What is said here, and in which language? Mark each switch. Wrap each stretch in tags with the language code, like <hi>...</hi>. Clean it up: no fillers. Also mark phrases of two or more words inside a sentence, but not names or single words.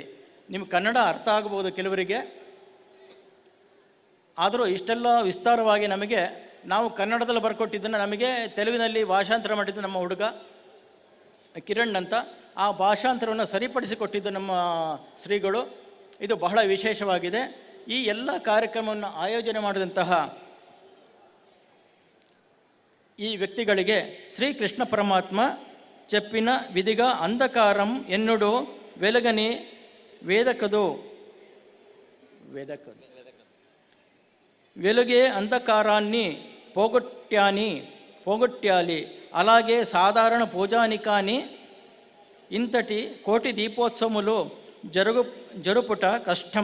<kn>ನಿಮಗೆ ಕನ್ನಡ ಅರ್ಥ ಆಗಬಹುದು ಕೆಲವರಿಗೆ, ಆದರೂ ಇಷ್ಟೆಲ್ಲ ವಿಸ್ತಾರವಾಗಿ ನಮಗೆ ನಾವು ಕನ್ನಡದಲ್ಲಿ ಬರ್ಕೊಟ್ಟಿದ್ದನ್ನು ನಮಗೆ ತೆಲುಗಿನಲ್ಲಿ ಭಾಷಾಂತರ ಮಾಡಿದ್ದು ನಮ್ಮ ಹುಡುಗ ಕಿರಣ್ ಅಂತ. ಆ ಭಾಷಾಂತರವನ್ನು ಸರಿಪಡಿಸಿಕೊಟ್ಟಿದ್ದು ನಮ್ಮ ಶ್ರೀಗಳು. ಇದು ಬಹಳ ವಿಶೇಷವಾಗಿದೆ. ಈ ಎಲ್ಲ ಕಾರ್ಯಕ್ರಮವನ್ನು ಆಯೋಜನೆ ಮಾಡಿದಂತಹ ಈ ವ್ಯಕ್ತಿಗಳಿಗೆ ಶ್ರೀಕೃಷ್ಣ ಪರಮಾತ್ಮ</kn> <te>చెప్పిన విధిగా అంధకారం ఎన్నుడు వెలుగని వేదకదు వెలుగే అంధకారాన్ని పోగొట్టాలి. అలాగే సాధారణ పూజానికాని ఇంతటి కోటి దీపోత్సవములు జరుపుట కష్టం.</te>